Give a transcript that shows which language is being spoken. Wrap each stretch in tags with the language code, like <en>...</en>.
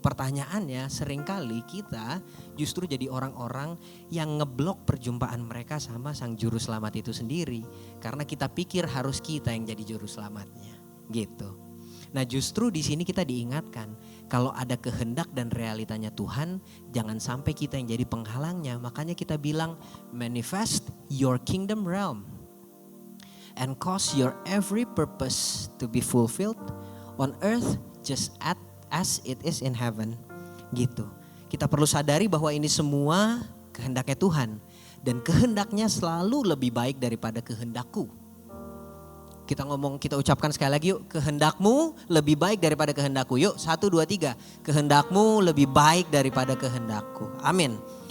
<id>Pertanyaannya seringkali kita justru jadi orang-orang yang ngeblok perjumpaan mereka sama Sang Juru Selamat itu sendiri. Karena kita pikir harus kita yang jadi Juru Selamatnya. Gitu. Nah justru di sini kita diingatkan kalau ada kehendak dan realitanya Tuhan, jangan sampai kita yang jadi penghalangnya. Makanya kita bilang</id> <en>manifest your kingdom realm and cause your every purpose to be fulfilled on earth just as it is in heaven.</en> <id>Gitu. Kita perlu sadari bahwa ini semua kehendaknya Tuhan dan kehendaknya selalu lebih baik daripada kehendakku. Kita ucapkan sekali lagi yuk, kehendakmu lebih baik daripada kehendakku. Yuk 1, 2, 3, kehendakmu lebih baik daripada kehendakku. Amin.</id>